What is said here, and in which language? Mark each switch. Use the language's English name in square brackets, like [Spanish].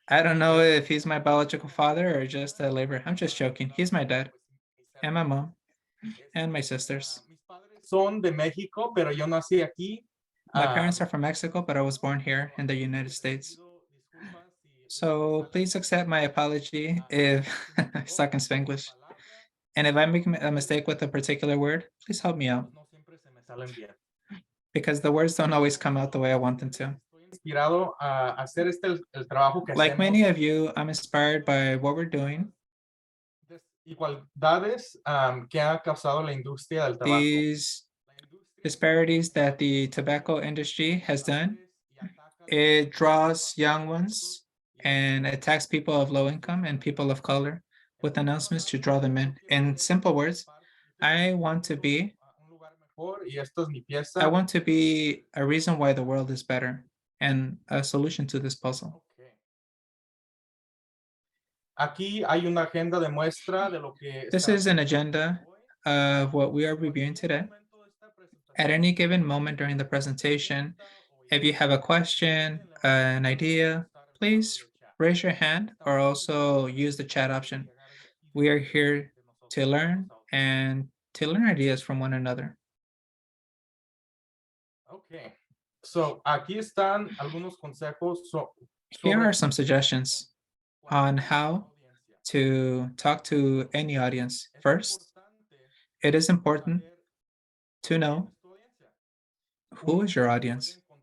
[English] I don't know if he's my biological father or just a labor. I'm just joking. He's my dad and my mom and my sisters. [Spanish] Mis padres son de México, pero yo nací aquí. [English] My parents are from Mexico, but I was born here in the United States. So please accept my apology if I suck in Spanglish. And if I make a mistake with a particular word, please help me out [Spanish] No siempre se me salen bien. [English] because the words don't always come out the way I want them to. [Spanish] Estoy inspirado a hacer el trabajo que [English] Like [Spanish] hacemos. [English] many of you, I'm inspired by what we're doing. [Spanish] Desigualdades que ha causado la industria del tabaco. [English] These disparities that the tobacco industry has done, it draws young ones and attacks people of low income and people of color with announcements to draw them in. In simple words, I want to be a reason why the world is better and a solution to this puzzle. Okay. [Spanish] Aquí hay una agenda de muestra de lo que [English] This is an agenda of what we are reviewing today. At any given moment during the presentation, if you have a question, an idea, please raise your hand or also use the chat option. We are here to learn and to learn ideas from one another. Okay. [Spanish] So, aquí están algunos consejos [English] Here are some suggestions on how to talk to any audience. First, it is important to know who is your audience.